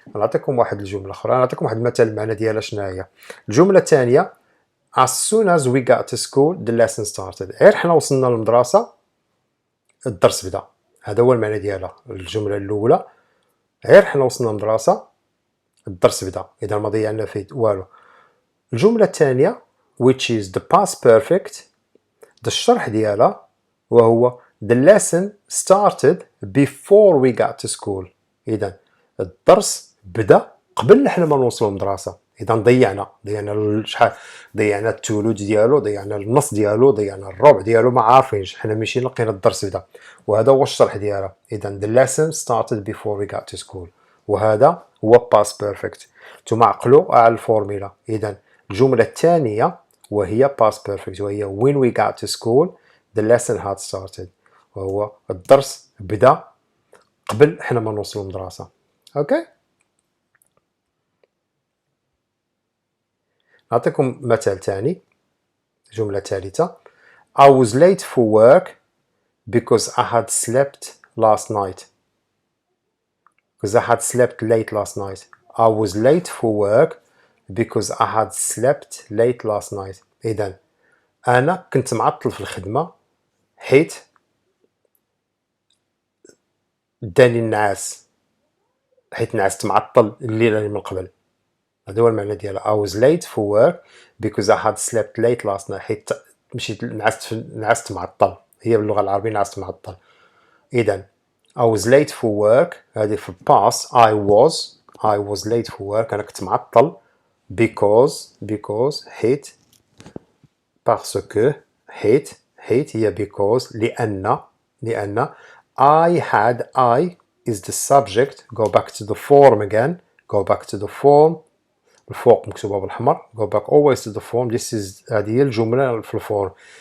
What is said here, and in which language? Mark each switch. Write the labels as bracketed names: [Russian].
[Arabic] نعطيكم واحد الجمله اخرى، نعطيكم واحد المثال المعنى ديالها شنو هي. الجمله الثانيه [English] as soon as we got to school the lesson started. [Arabic] غير حنا وصلنا للمدرسه الدرس بدا. هذا هو المعنى ديالها. الجمله الاولى غير حنا وصلنا للمدرسه الدرس بدا، اذا ما ضيعنا فيه والو. الجمله الثانيه [English] which is the past perfect، [Arabic] الشرح ديالها وهو [English] the lesson started before we got to school. [Arabic] اذا الدرس بدا قبل حنا ما نوصلوا للمدرسه. اذا ضيعنا شحال، ضيعنا الثلث ديالو، ضيعنا النص ديالو، ضيعنا الربع ديالو، ما عارفينش حنا مشينا لقينا الدرس بدا. وهذا هو الشرح ديالها. [English] اذا the lesson started before we got to school، وهذا هو past perfect. [Arabic] نتوما عقلوا على الفورميلا. اذا الجمله الثانيه وهي past perfect وهي [English] when we got to school the lesson had started، [Arabic] وهو الدرس بدا قبل حنا ما نوصلوا للمدرسه. اوكي. نعطيكم مثال ثاني. جمله ثالثه [English] I was late for work because I had slept last night. Because I had slept late last night. I was late for work because I had slept late last night. [Arabic] إذا أنا كنت معطل في الخدمة حيت داني النعاس، حيت نعست معطل الليلة اللي من قبل. هذا هو المعنى ديالها. I was late for work because I had slept late last night. حيت مشيت نعست معطل. هي باللغة العربية نعست معطل. [English] إذا I was late for work [Arabic] هذه في [English] past. I was late for work [Arabic] أنا كنت معطل [English] because حيت parce que حيت هي because لأن I is the subject. Go back to the form again. Go back to the form. [Arabic] الفوق مكتوبة بالأحمر. [English] Go back always to the form. This is [Arabic] هذه هي الجملة في الفورم.